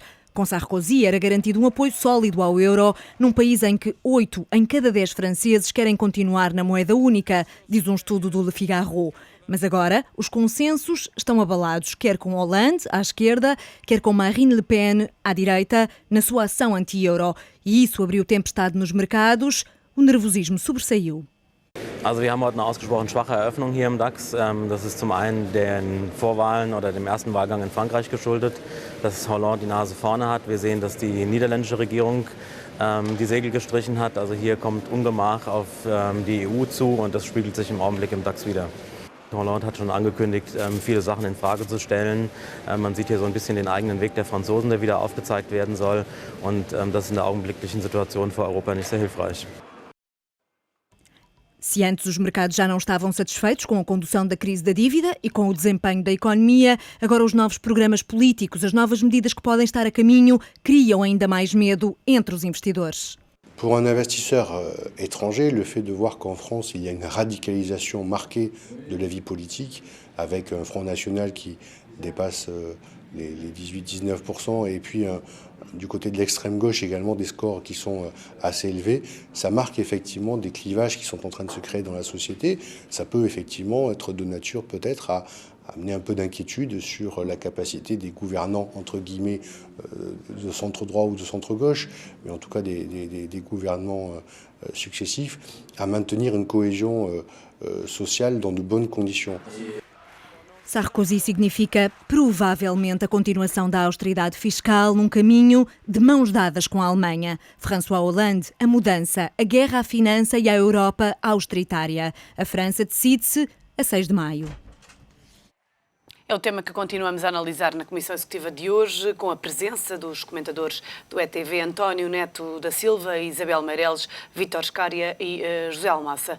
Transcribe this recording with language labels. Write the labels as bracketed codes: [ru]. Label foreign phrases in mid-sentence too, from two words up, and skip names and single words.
[pt] Com Sarkozy era garantido um apoio sólido ao euro, num país em que 8 em cada 10 franceses querem continuar na moeda única, diz um estudo do Le Figaro. Mas agora os consensos estão abalados, quer com Hollande, à esquerda, quer com Marine Le Pen, à direita, na sua ação anti-euro. E isso abriu tempestade nos mercados. O nervosismo sobressaiu. [de] Also wir haben heute eine ausgesprochen schwache Eröffnung hier im DAX. Das ist zum einen den Vorwahlen oder dem ersten Wahlgang in Frankreich geschuldet, dass Hollande die Nase vorne hat. Wir sehen, dass die niederländische Regierung die Segel gestrichen hat. Also hier kommt Ungemach auf die EU zu und das spiegelt sich im Augenblick im DAX wider. Hollande hat schon angekündigt, viele Sachen in Frage zu stellen. Man sieht hier so ein bisschen den eigenen Weg der Franzosen, der wieder aufgezeigt werden soll. Und das ist in der augenblicklichen Situation für Europa nicht sehr hilfreich. [pt] Se antes os mercados já não estavam satisfeitos com a condução da crise da dívida e com o desempenho da economia, agora os novos programas políticos, as novas medidas que podem estar a caminho, criam ainda mais medo entre os investidores. [fr] Pour un investisseur étranger, le fait de voir qu'en France, il y a une radicalisation marquée de la vie politique, avec un Front National qui dépasse les 18-19%, et puis du côté de l'extrême gauche également des scores qui sont assez élevés, ça marque effectivement des clivages qui sont en train de se créer dans la société. Ça peut effectivement être de nature peut-être à amener un peu d'inquiétude sur la capacité des gouvernants, entre guillemets, de centre-droit ou de centre-gauche, mais en tout cas des gouvernements successifs, à maintenir une cohésion sociale dans de bonnes conditions. [pt] Sarkozy significa provavelmente a continuação da austeridade fiscal num caminho de mãos dadas com a Alemanha. François Hollande, a mudança, a guerra à finança e à Europa austeritária. A França decide-se a 6 de maio. É o tema que continuamos a analisar na Comissão Executiva de hoje, com a presença dos comentadores do ETV, António Neto da Silva, Isabel Meireles, Vítor Scária e José Almassa.